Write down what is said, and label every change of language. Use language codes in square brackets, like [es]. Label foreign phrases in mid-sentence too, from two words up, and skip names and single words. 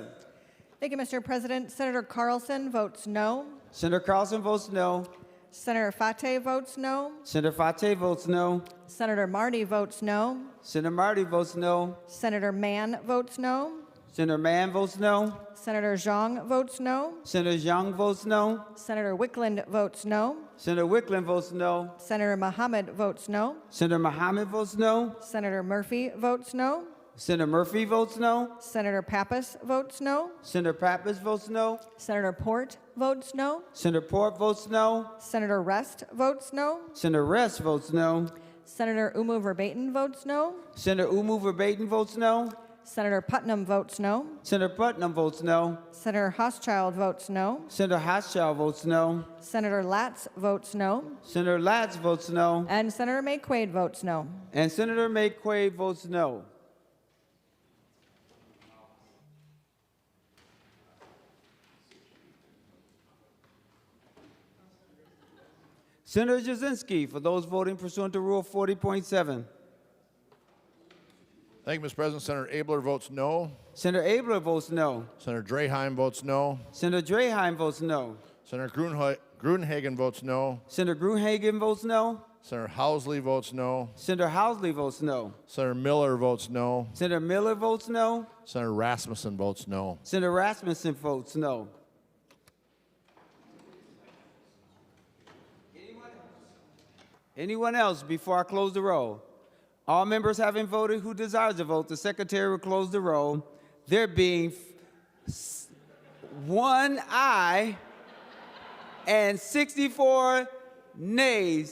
[en] Thank you, Mr. President. Senator Carlson votes no. Senator Carlson votes no. Senator Fate votes no. Senator Fate votes no. Senator Marty votes no. Senator Marty votes no. Senator Mann votes no. Senator Mann votes no. Senator Zhang votes no. Senator Zhang votes no. Senator Wickland votes no. Senator Wickland votes no. Senator Mohammed votes no. Senator Mohammed votes no. Senator Murphy votes no. Senator Murphy votes no. Senator Pappas votes no. Senator Pappas votes no. Senator Port votes no. Senator Port votes no. Senator Rest votes no. Senator Rest votes no. Senator Umu Verbatim votes no. Senator Umu Verbatim votes no. Senator Putnam votes no. Senator Putnam votes no. Senator Hochschild votes no. Senator Hochschild votes no. Senator Latz votes no. Senator Latz votes no. And Senator Maye Quade votes no. And Senator Maye Quade votes no. Senator Jasinski, for those voting pursuant to Rule 40.7. Thank you, Mr. President. Senator Abler votes no. Senator Abler votes no. Senator Draheim votes no. Senator Draheim votes no. Senator Gruenhagen votes no. Senator Gruenhagen votes no. Senator Housley votes no. Senator Housley votes no. Senator Miller votes no. Senator Miller votes no. Senator Rasmussen votes no. Senator Rasmussen votes no. Anyone else before I close the roll? All members having voted who desires to vote, the secretary will close the roll. There being one aye and 64 nays.